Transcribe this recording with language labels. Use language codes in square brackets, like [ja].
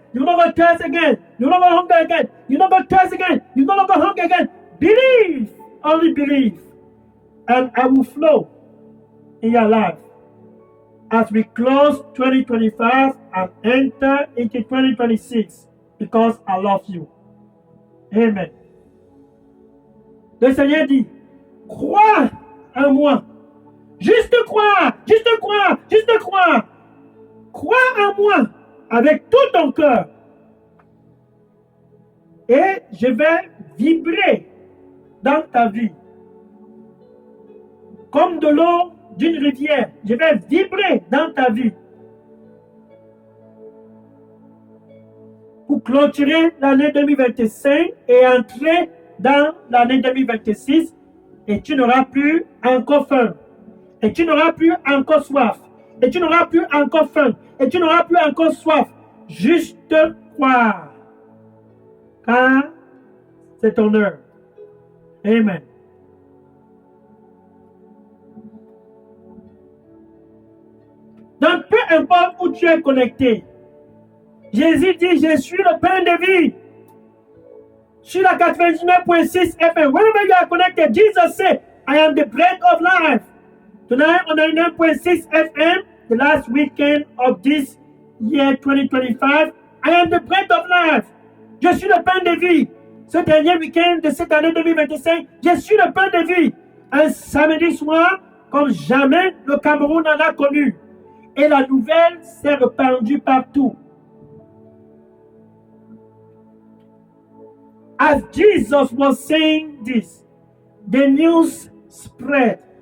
[en] You will no longer thirst again. You will no longer hunger again. You will no longer thirst again. You will no longer hunger again. Believe. Only believe. And I will flow in your life. As we close 2025 and enter into 2026, because I love you. Amen. [fr] Le Seigneur dit, crois en moi. Juste croire, juste croire, juste croire. Crois en moi avec tout ton cœur. Et je vais vibrer dans ta vie. Comme de l'eau d'une rivière, je vais vibrer dans ta vie. Pour clôturer l'année 2025 et entrer dans l'année 2026, et tu n'auras plus encore faim. Et tu n'auras plus encore soif. Et tu n'auras plus encore faim. Et tu n'auras plus encore soif. Juste croire. Car c'est ton heure. Amen. Donc, peu importe où tu es connecté, Jésus dit, je suis le pain de vie. Sur la 99.6 FM, [en] wherever you are connected, Jesus said, I am the bread of life. Tonight on 99.6 FM, the last weekend of this year 2025, I am the bread of life. [fr] Je suis le pain de vie. Ce dernier week-end de cette année 2025, je suis le pain de vie. Un samedi soir, comme jamais le Cameroun en a connu. Et la nouvelle s'est répandue partout. [en] As Jesus was saying this, the news spread.